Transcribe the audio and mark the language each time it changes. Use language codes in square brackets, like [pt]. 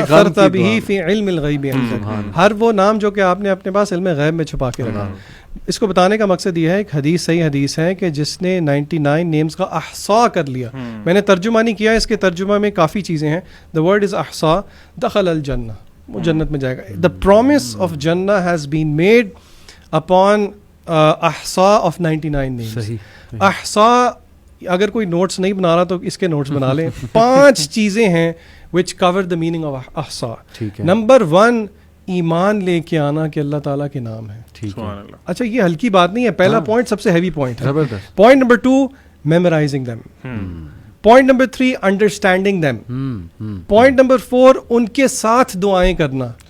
[ar] استغفرت به فی علم الغیب عندک, [ur] ہر وہ نام جو کہ آپ نے اپنے پاس علم غیب میں چھپا کے رکھا. اس کو بتانے کا مقصد یہ ہے, ایک حدیث, صحیح حدیث ہے کہ جس نے 99 نیمز کا احصاء کر لیا. میں نے ترجمہ نہیں کیا, اس کے ترجمہ میں کافی چیزیں ہیں. [en] the word is احصاء, [ar] دخل الجنہ, [ur] وہ جنت میں جائے گا. [en] The promise of جنہ has been made upon احصاء of 99 names. [ur] احصاء, اگر کوئی نوٹس نہیں بنا رہا تو اس کے نوٹس بنا لیں. 5 چیزیں ہیں [en] which cover the meaning of احصاء. [ur] Number 1, ایمان لے کے آنا کہ اللہ تعالیٰ کے نام ہے. اچھا, یہ ہلکی بات نہیں ہے, پہلا پوائنٹ سب سے ہیوی پوائنٹ ہے. Point number 2, [en] Memorizing them. [ur] Point number 3, [en] Understanding them. [ur] Point number 4, ان کے ساتھ دعائیں کرنا,